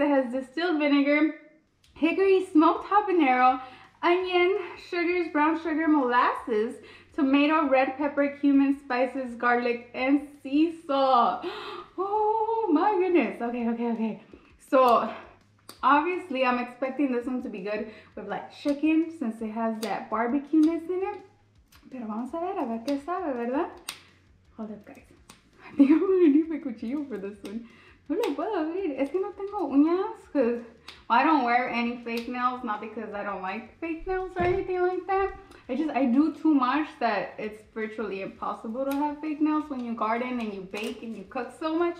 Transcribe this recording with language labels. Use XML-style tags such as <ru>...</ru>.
<en>It has distilled vinegar, hickory smoked habanero, onion, sugars, brown sugar, molasses, tomato, red pepper, cumin, spices, garlic, and sea salt. Oh my goodness. Okay. So obviously I'm expecting this one to be good with like chicken since it has that barbecue-ness in it.</en> <es>Pero vamos a ver qué sabe, ¿verdad?</es> <en>Hold up, guys. I think I'm gonna need my cuchillo for this one.</en> <es>No lo puedo abrir. Es que no tengo uñas</es> <en>because I don't wear any fake nails. Not because I don't like fake nails or anything like that. I do too much that it's virtually impossible to have fake nails when you garden and you bake and you cook so much.</en>